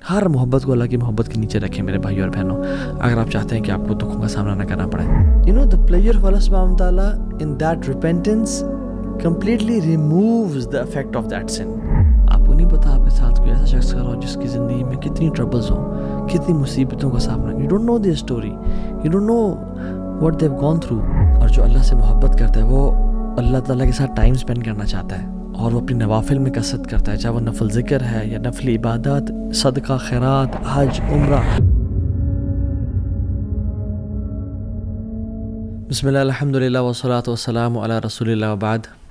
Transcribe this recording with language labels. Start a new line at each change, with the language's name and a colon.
Urdu: ہر محبت کو اللہ کی محبت کے نیچے رکھیں میرے بھائی اور بہنوں, اگر آپ چاہتے ہیں کہ آپ کو دکھوں کا سامنا نہ کرنا پڑے.
English: You know, the pleasure of Allah subhanahu wa ta'ala in that repentance completely removes the effect of that sin.
Urdu: آپ کو نہیں پتا آپ کے ساتھ کوئی ایسا شخص کر رہا ہو جس کی زندگی میں کتنی ٹربلز ہوں, کتنی مصیبتوں کا سامنا.
English: You don't know their story, you don't know what they've gone through.
Urdu: اور جو اللہ سے محبت کرتا ہے وہ اللہ تعالیٰ کے ساتھ ٹائم اسپینڈ کرنا چاہتا ہے, اور وہ اپنی نوافل میں کثرت کرتا ہے, چاہے وہ نفل ذکر ہے یا نفل عبادات, صدقہ, خیرات, حج, عمرہ.
Arabic: بسم اللہ الحمدللہ والصلاة والسلام علی رسول اللہ وبعد.